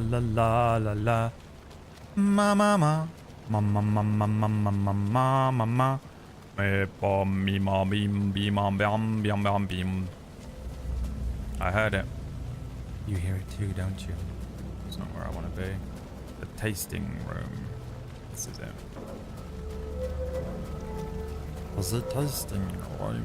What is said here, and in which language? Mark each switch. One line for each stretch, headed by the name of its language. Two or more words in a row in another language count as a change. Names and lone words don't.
English: la la la la ma ma ma ma ma ma ma ma ma ma ma ma ma me bom me ma beam beam bam bam bam bam beam. I heard it. You hear it too, don't you? It's not where I want to be. The tasting room. This is it. The tasting room.